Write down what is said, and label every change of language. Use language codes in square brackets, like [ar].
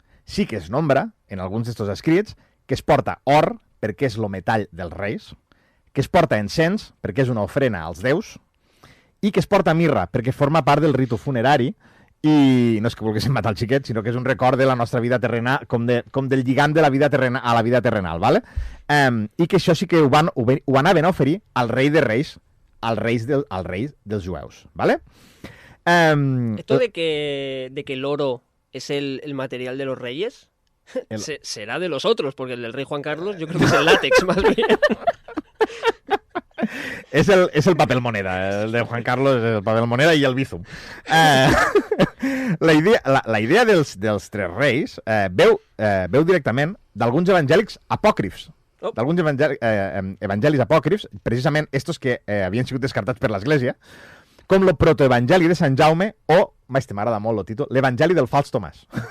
[ca] Sí que es nombra, en alguns d'estos escrits, que es porta or, perquè és lo metall dels reis, que es porta encens, perquè és una ofrena als déus, i que es porta mirra, perquè forma part del ritu funerari, i no és que volguéssim matar el xiquet, sinó que és un record de la nostra vida terrenal, com del lligam de la vida terrenal a la vida terrenal, ¿vale? I que això sí que ho anaven a oferir al rei de reis, al rei dels jueus, ¿vale? [es] Esto de que el oro es el material de los reyes, será de los otros, porque el del rey Juan Carlos yo creo que es el látex más bien. [ca] És el papel moneda, el de Juan Carlos és el papel moneda i el bizum. La idea dels tres reis veu directament d'alguns evangèlics apòcrifs. Oh. D'alguns evangelis apòcrifs, precisament estos que havien sigut descartats per l'Església, com el protoevangeli de Sant Jaume o, m'agrada molt el títol, l'evangeli del fals Tomàs.